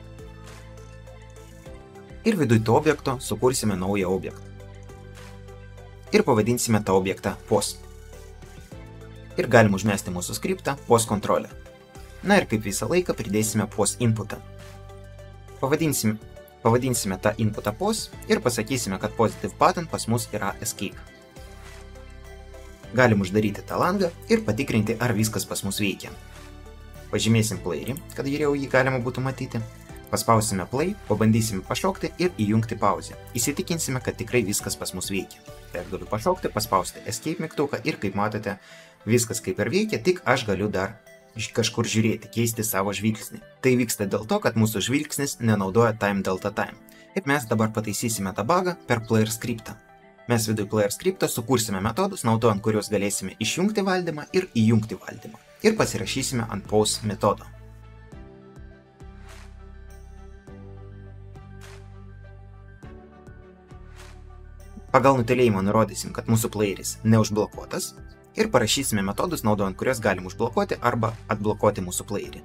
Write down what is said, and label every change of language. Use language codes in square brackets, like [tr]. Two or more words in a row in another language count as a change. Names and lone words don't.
[lt] Ir viduj to objekto sukursime naują objektą. Ir pavadinsime tą objektą pos. Ir galim užmesti mūsų skriptą pos kontrolę. Na ir kaip visą laiką pridėsime pos inputą. Pavadinsime tą inputą pos ir pasakysime, kad [en] positive button [lt] pas mus yra escape. Galim uždaryti tą langą ir patikrinti, ar viskas pas mus veikia. Pažymėsim playerį, kad geriau jį galima būtų matyti. Paspausime play, pabandysime pašokti ir įjungti pauzę. Įsitikinsime, kad tikrai viskas pas mus veikia. Tai galiu pašokti, paspausti escape mygtuką ir kaip matote, viskas kaip ir veikia, tik aš galiu dar kažkur žiūrėti, keisti savo žvilgsnį. Tai vyksta dėl to, kad mūsų žvilgsnis nenaudoja [en] time delta time. [lt] Ir mes dabar pataisysime tą bugą per player skriptą. Mes viduj player skriptą sukursime metodus, naudojant kuriuos galėsime išjungti valdymą ir įjungti valdymą. Ir pasirašysime ant pause metodo. Pagal nutelėjimą nurodysim, kad mūsų playeris neužblokuotas ir parašysime metodus, naudojant kuriuos galim užblokuoti arba atblokuoti mūsų playerį.